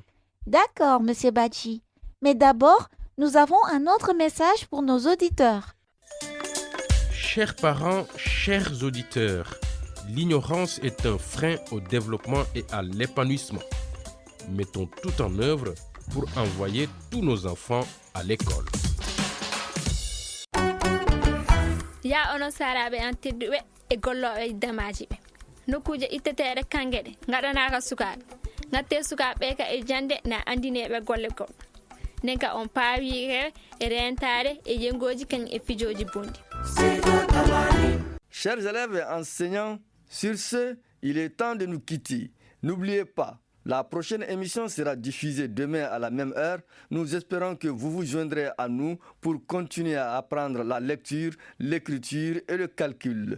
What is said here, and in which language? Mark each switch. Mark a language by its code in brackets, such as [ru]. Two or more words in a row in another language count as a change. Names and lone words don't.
[fr] D'accord, Monsieur Bachi. Mais d'abord, nous avons un autre message pour nos auditeurs. Chers parents, chers auditeurs, l'ignorance est un frein au développement et à l'épanouissement. Mettons tout en œuvre pour envoyer tous nos enfants à l'école. [ff] Ya ono saraɓe an tedduɓe e golloɓe damaji ɓe nokkuje itteteɗe kangueɗe gaɗanaka sukaɓe gatte sukaɓe ka e jande na andineɓe golle goɗɗo nden ka on paawi e rentare e yengoji kañum e fijoji bondi. [fr] Chers élèves et enseignants, sur ce, il est temps de nous quitter. N'oubliez pas, la prochaine émission sera diffusée demain à la même heure. Nous espérons que vous vous joindrez à nous pour continuer à apprendre la lecture, l'écriture et le calcul.